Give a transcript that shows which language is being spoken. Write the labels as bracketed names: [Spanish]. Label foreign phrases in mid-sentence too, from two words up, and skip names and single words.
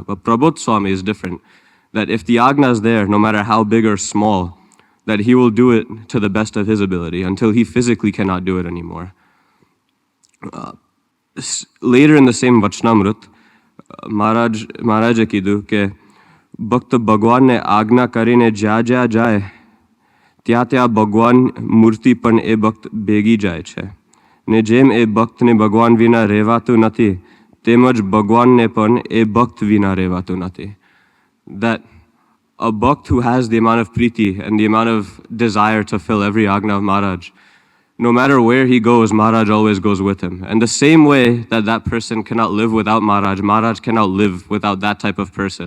[English] But Prabodh Swami is different. That if the agna is there, no matter how big or small, that he will do it to the best of his ability until he physically cannot do it anymore. Later in the same Vachnamrut, [Gujarati] મહારાજ કીધું કે ભક્ત ભગવાન ને આજ્ઞા કરીને જ જાય ત્યાં ભગવાન મૂર્તિ પણ એ ભક્ત ભેગી જાય છે ને જેમ એ ભક્તને ભગવાન વિના રહેવાતું નથી તેમજ ભગવાનને પણ એ ભક્ત વિના રહેવાતું નથી. [English] That a bhakt who has the amount of priti and the amount of desire to fill every agna of Maharaj, no matter where he goes, Maharaj always goes with him. And the same way that that person cannot live without Maharaj, Maharaj cannot live without that type of person.